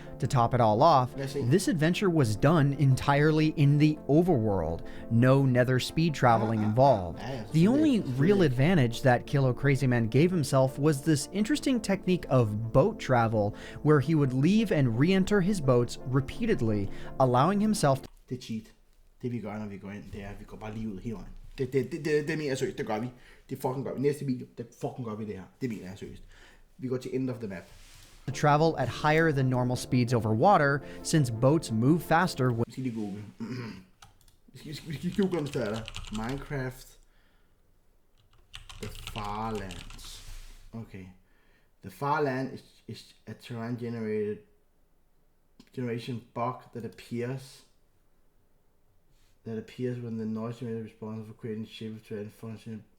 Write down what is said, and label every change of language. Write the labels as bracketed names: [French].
[English] To top it all off, this adventure was done entirely in the overworld. No nether speed traveling involved. The only real advantage that Kilo Crazy Man gave himself was this interesting technique of boat travel, where he would leave and re-enter his boats repeatedly, allowing himself to... [Danish] Det er cheat. Det vi gør, når vi går ind, det er, at vi går bare lige ud hele vejen. Det mener jeg seriøst, det gør vi. Det fucking gør vi. Næste video, det fucking gør vi det her. Det mener jeg seriøst. Vi går til end of the map. [English] To travel at higher than normal speeds over water, since boats move faster. [Danish] Vi skal lige google. Vi skal google, om det er der. Minecraft The Farlands. Okay. [English] The Farland is a terrain generation bug that appears when the noise generator is responsible for creating shape of terrain function.